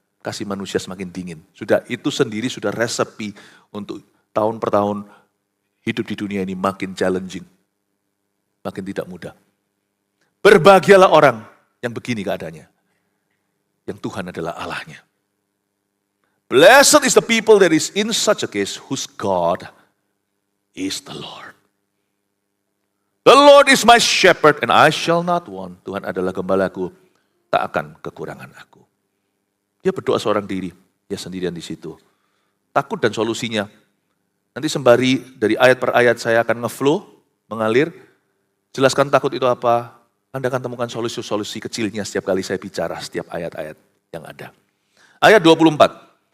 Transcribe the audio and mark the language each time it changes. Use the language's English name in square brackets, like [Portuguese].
[Indonesian] Kasih manusia semakin dingin. Sudah itu sendiri sudah resepi untuk tahun per tahun hidup di dunia ini makin challenging. Makin tidak mudah. Berbahagialah orang yang begini keadaannya. Yang Tuhan adalah Allahnya. [English] Blessed is the people that is in such a case whose God is the Lord. The Lord is my shepherd and I shall not want. [Indonesian] Tuhan adalah gembalaku, tak akan kekurangan aku. Dia berdoa seorang diri, dia sendirian di situ. Takut dan solusinya. Nanti sembari dari ayat per ayat saya akan ngeflow, mengalir. Jelaskan takut itu apa. Anda akan temukan solusi-solusi kecilnya setiap kali saya bicara, setiap ayat-ayat yang ada. Ayat 24.